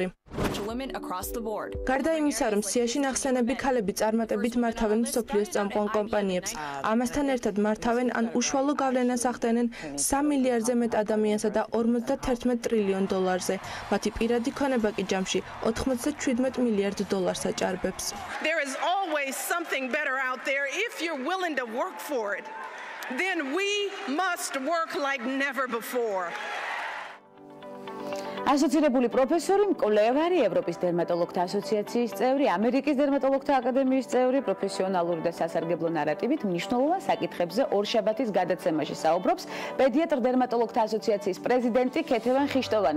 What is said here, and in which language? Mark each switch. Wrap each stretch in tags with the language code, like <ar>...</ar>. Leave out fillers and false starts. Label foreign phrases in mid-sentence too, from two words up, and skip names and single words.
<ka>გარდა იმისა, რომ სიაში ნახსენები ქალები წარმატებით მართავენ მსოფლიოს წამყვან კომპანიებს, ამასთან ერთად მართავენ ან უშუალო გავლენას ახდენენ 3 მილიარდზე მეტ ადამიანსა და $51 ტრილიონ. მათი პირადი ქონება კი ჯამში $97 მილიარდ აჭარბებს.</ka> <en>There is always something better out there if you're willing to work for it. Then we must work like never before.</en> <ka>ასოცირებული პროფესორი, მკვლევარი, ევროპის დერმატოლოგთა ასოციაციის წევრი, ამერიკის დერმატოლოგთა აკადემიის წევრი, პროფესიონალური და სასარგებლო ნარატივით მნიშვნელოვან საკითხებზე ორშაბათის გადაცემაში საუბრობს პედიატრ დერმატოლოგთა ასოციაციის პრეზიდენტი ქეთევან ხიშტოვანი.</ka>